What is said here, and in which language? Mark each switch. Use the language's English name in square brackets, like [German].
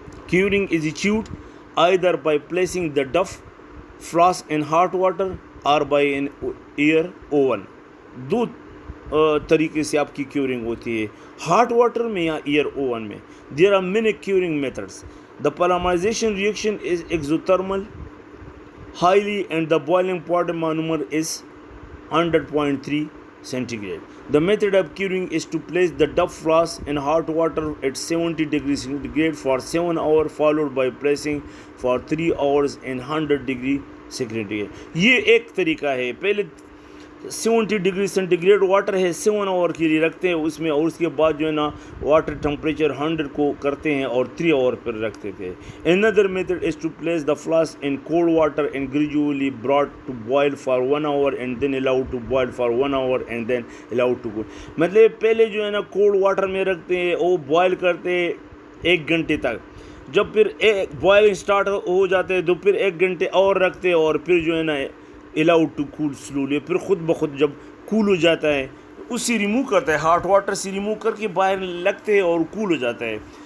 [English] Curing is achieved either by placing the duff flask in hot water or by an air oven. [Urdu] 2 طریقے سے آپ کی curing ہوتی ہے ہاٹ واٹر میں یا ایئر اوون میں. [English] There are many curing methods. The polymerization reaction is exothermal highly and the boiling point monomer is 100.3 centigrade. The method of curing is to place the duff flask in hot water at 70 degrees centigrade for 7 hours followed by placing for 3 hours in 100 degree centigrade. [Urdu] یہ ایک طریقہ ہے. پہلے 70 degree centi grade water ہے 7 آور کے لیے رکھتے ہیں اس میں, اور اس کے بعد جو ہے نا واٹر ٹمپریچر 100 کو کرتے ہیں اور 3 آور پر رکھتے تھے. [English] Another method is to place the flask in cold water and gradually brought to boil for 1 hour and then allowed to boil for 1 hour and then allowed to cool. [Urdu] مطلب پہلے جو ہے نا کولڈ واٹر میں رکھتے ہیں, وہ boil کرتے 1 گھنٹے تک, جب پھر بوائلنگ سٹارٹ ہو جاتے ہیں تو پھر 1 گھنٹے اور رکھتے اور پھر جو ہے نا [English] allowed to cool slowly, [Urdu] پھر خود بخود جب کول ہو جاتا ہے اسی ریموو کرتا ہے, ہاٹ واٹر سے ریموو کر کے باہر لگتے ہیں اور کول ہو جاتا ہے.